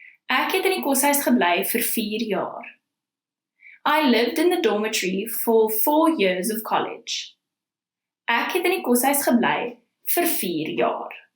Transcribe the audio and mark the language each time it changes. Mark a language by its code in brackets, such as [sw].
[af] Ek het in die koshuis gebly vir 4 jaar. [en] I lived in the dormitory for 4 years of college. [af] Ek het in die koshuis gebly vir 4 jaar.